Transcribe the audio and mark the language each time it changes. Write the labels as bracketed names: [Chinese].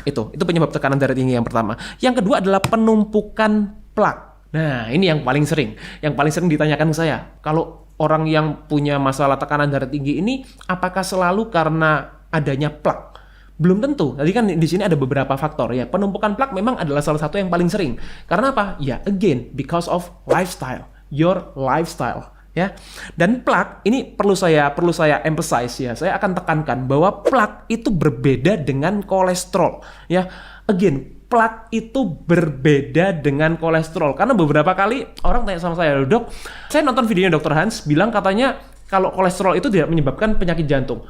[Indonesian] Itu penyebab tekanan darah tinggi yang pertama. Yang kedua adalah penumpukan plak. Nah, ini yang paling sering ditanyakan ke saya. Kalau orang yang punya masalah tekanan darah tinggi ini, apakah selalu karena adanya plak? Belum tentu. Tadi kan di sini ada beberapa faktor ya. Penumpukan plak memang adalah salah satu yang paling sering. Karena apa? [English] Ya, again, because of lifestyle, your lifestyle. [Indonesian] Ya, dan plak ini perlu saya emphasize ya. Saya akan tekankan bahwa plak itu berbeda dengan kolesterol. Ya, again, plak itu berbeda dengan kolesterol. Karena beberapa kali orang tanya sama saya, dok, saya nonton videonya Dr. Hans, bilang katanya kalau kolesterol itu tidak menyebabkan penyakit jantung.